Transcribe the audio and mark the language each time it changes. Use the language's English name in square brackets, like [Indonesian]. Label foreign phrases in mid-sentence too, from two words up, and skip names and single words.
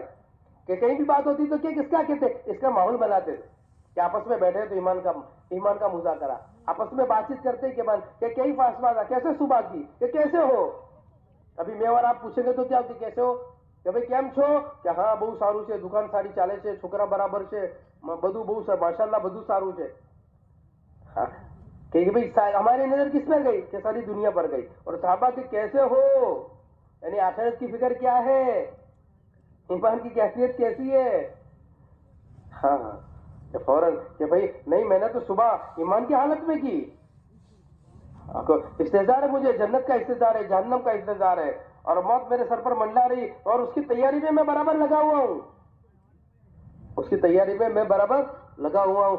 [Urdu] کہ کہیں بھی بات ہوتی تو کس کا کہتے، اس کا ماحول بناتے تھے کہ آپس میں بیٹھے تو ایمان کا مذاکرہ، آپس میں بات چیت کرتے کہ کئی فاصلہ کیسے صبح کی، کہ کیسے ہو. ابھی میں اور آپ پوچھیں گے تو کیا ہوتی، کیسے ہو، کہ بھئی [Gujarati] કેમ છો, કે હા બહુ સારું છે, દુકાન સારી ચાલે છે, છોકરા બરાબર છે, બધું બહુ માશાલ્લાહ બધું સારું છે. [Urdu] ہاں کہ بھئی ہماری نظر کس میں گئی کہ ساری دنیا پر گئی. اور صحابہ کہ کیسے ہو، یعنی آخرت کی فکر کیا ہے، ایمان کی کیفیت کیسی ہے. ہاں کہ فوراً کہ بھئی نہیں میں نے تو صبح ایمان کی حالت میں کی، استحضار ہے، مجھے جنت کا استحضار ہے، جہنم کا استحضار ہے، اور موت میرے سر پر منڈلا رہی اور اس کی تیاری میں برابر لگا ہوا ہوں، اس کی تیاری میں میں برابر لگا ہوا ہوں.